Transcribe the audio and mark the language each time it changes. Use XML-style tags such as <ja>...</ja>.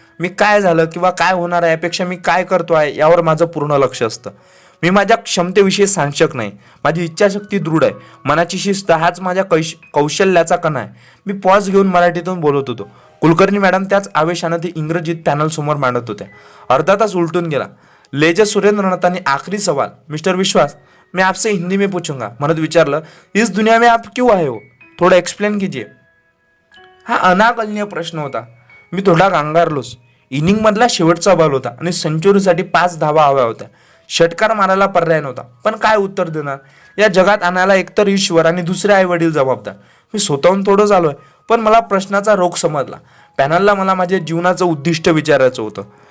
<mr>मी काय झालं किंवा काय होणार आहे यापेक्षा मी काय करतो आहे यावर माझं पूर्ण लक्ष असतं. मी माझ्या क्षमतेविषयी सांशक नाही. माझी इच्छाशक्ती दृढ आहे. मनाची शिस्त हाच माझ्या कौशल्याचा कणा आहे. मी पॉज घेऊन मराठीतून बोलत होतो. कुलकर्णी मॅडम त्याच आवेशानं ते इंग्रजीत पॅनल समोर मांडत होत्या. अर्धा तास उलटून गेला. लेजर सुरेंद्रनाथांनी आखरी सवाल,</mr> <hi>मिस्टर विश्वास मैं आपसे हिंदी में पूछूंगा</hi> <mr>म्हणत विचारलं,</mr> <hi>इस दुनिया में आप क्यों आए हो, थोडं एक्सप्लेन कीजिए.</hi> <mr>हा अनाकलनीय प्रश्न होता. मी थोडा गांगारलोच. इनिंगमधला शेवटचा बॉल होता आणि सेंचुरीसाठी 5 धावा हव्या होत्या. षटकार मारायला पर्याय नव्हता. पण काय उत्तर देणार? या जगात आणायला एकतर ईश्वर आणि दुसरे आई वडील जबाबदार. मी स्वतःहून थोडं झालोय. पण मला प्रश्नाचा रोग समजला. पॅनलला मला माझ्या जीवनाचं उद्दिष्ट विचारायचं होतं.</mr>